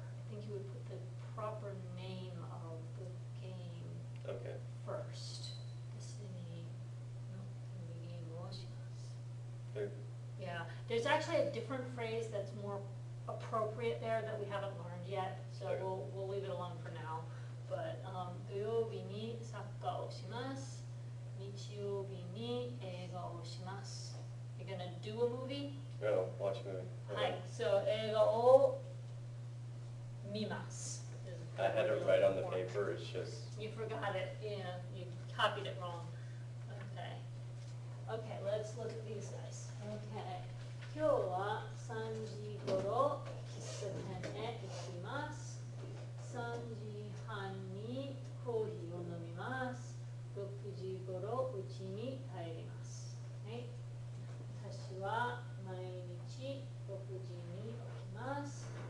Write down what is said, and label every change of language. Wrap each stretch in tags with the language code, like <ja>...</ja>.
<en>I think you would put the proper name of the game Okay. first.</en> <ja>テストにのテレビゲームをします。</ja> <en>Very good. Yeah, there's actually a different phrase that's more appropriate there that we haven't learned yet, so Okay. we'll leave it alone for now.</en> <ja>But 土曜日にサッカーをします。日曜日に映画をします。</ja> <en>You're gonna do a movie? No, watch a movie.</en> <ja>はい、so 映画を見ます。</ja> <en>I had it right on the paper, it's just, You forgot it, yeah, you copied it wrong. Okay. Okay, let's look at these guys. Okay.</en> <ja>今日は3時頃喫茶店へ行きます。 3時半にコーヒーを飲みます。 6時頃家に帰ります。はい。私は毎日6時に起きます。</ja>